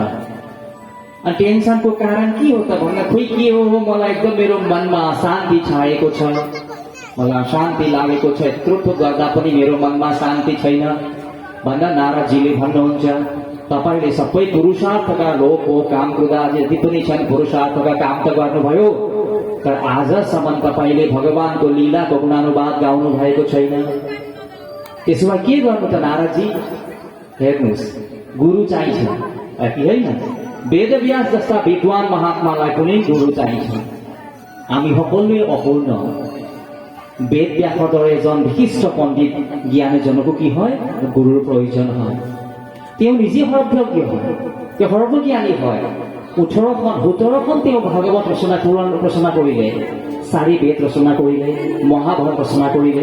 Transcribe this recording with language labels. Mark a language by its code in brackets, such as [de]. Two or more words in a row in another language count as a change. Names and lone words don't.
[ne] अनि टेन्सनको कारण के हो त भन्दा खोइ के हो, मलाई एकदम मेरो मनमा शान्ति छाएको छ, मलाई शान्ति लागेको छ, यत्रो गर्दा पनि मेरो मनमा शान्ति छैन भन्दा नारदजीले भन्नुहुन्छ तपाईले सबै पुरुषार्थका लोभ हो काम क्रोध जति पनि छन् पुरुषार्थका काम त गर्नुभयो, तर आजसम्म तपाईले भगवानको लीलाको गुणानुवाद गाउनु भएको छैन। त्यसो भए के गर्नु त नारदजी? हेर्नुहोस्, गुरु चाहिन्छ कि होइन? वेदव्यास जस्ता विद्वान महात्मालाई पनि गुरु चाहिन्छ। [as] हामी সকলোৱে অপূৰ্ণ। বেদব্যাসৰ দৰে এজন বিশিষ্ট পণ্ডিত জ্ঞানীজনকো কি হয়, গুৰুৰ প্ৰয়োজন হয়। তেওঁ নিজে সৰ্বজ্ঞ হয়, তেওঁ সৰ্বজ্ঞানী হয়। 17খন তেওঁ ভাগৱত ৰচনা পুৰাণ ৰচনা কৰিলে, 4 বেদ ৰচনা কৰিলে, মহাভাৰত ৰচনা কৰিলে।